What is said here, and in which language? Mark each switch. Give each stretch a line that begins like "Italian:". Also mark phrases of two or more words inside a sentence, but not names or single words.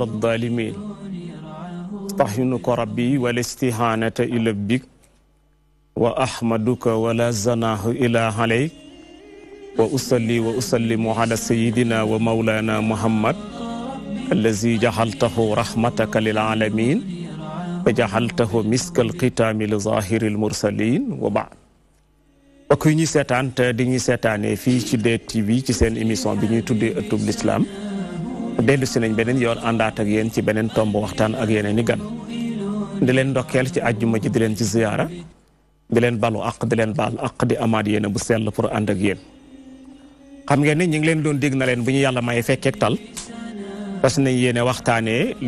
Arabic: الظالمين استعينك ربي والاستعانة إلى بك وأحمدك ولا زناه إلا عليك وأصلي وأسلم على سيدنا ومولانا محمد الذي جعلته رحمتك للعالمين وجعلته مسك الختام لظاهر المرسلين وبعد وكي
Wolof: ñi sétane te di ñi sétane fi ci DTV ci sen émission bi ñuy tuddé ëttub l'islam dellu si nañ benen yoon àndaat ak yéen ci benen tomb waxtaan ak yeneen ni gan di leen ndokkeel ci àjjuma ji di leen ci ziyaara di leen balu ak di leen baal ak di amaat yéen bu sell pour ànd ak yéen xam ngeen ne ñi ngi leen doon dégg na leen bu ñu yàlla may fekkeek tal parce nañ yéene waxtaanee li